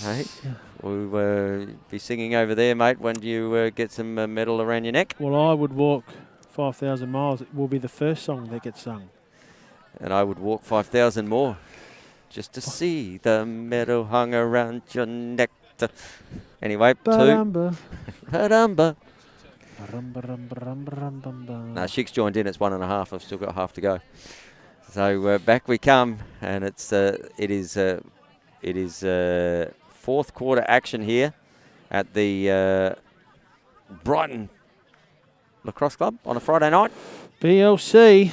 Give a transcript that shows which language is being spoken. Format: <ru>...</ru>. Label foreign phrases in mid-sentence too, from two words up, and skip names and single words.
<en>Hey, we'll be singing over there, mate, when you get some metal around your neck. Well, I would walk 5,000 miles. It will be the first song that gets sung. And I would walk 5,000 more just to see the metal hung around your neck. Anyway, Ba-dum-ba. 2. Ba-dum-ba. Ba-rum-ba-rum-ba-rum-ba-rum-ba. No, Shix joined in. It's 1.5. I've still got half to go. So back we come, and it is fourth quarter action here at the Brighton Lacrosse Club on a Friday night. BLC.</en>